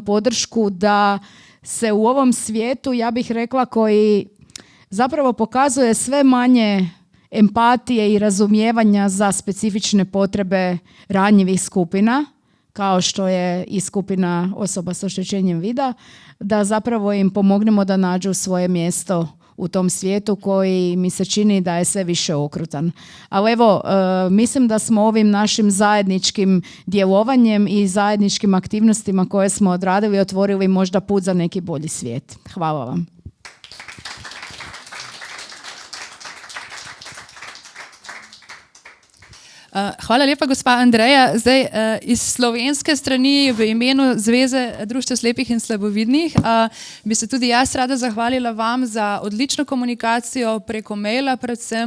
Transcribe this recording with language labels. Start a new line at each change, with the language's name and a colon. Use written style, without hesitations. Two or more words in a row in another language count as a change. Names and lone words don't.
Croatian: podršku da se u ovom svijetu, ja bih rekla, koji zapravo pokazuje sve manje empatije i razumijevanja za specifične potrebe ranjivih skupina, kao što je i skupina osoba s oštećenjem vida, da zapravo im pomognemo da nađu svoje mjesto u tom svijetu koji mi se čini da je sve više okrutan. Ali evo, mislim da smo ovim našim zajedničkim djelovanjem i zajedničkim aktivnostima koje smo odradili otvorili možda put za neki bolji svijet. Hvala vam.
Slovenian: Hvala lepa, gospa Andreja. Zdaj, iz slovenske strani v imenu Zveze društev slepih in slabovidnih bi se tudi jaz rada zahvalila vam za odlično komunikacijo preko maila predvsem.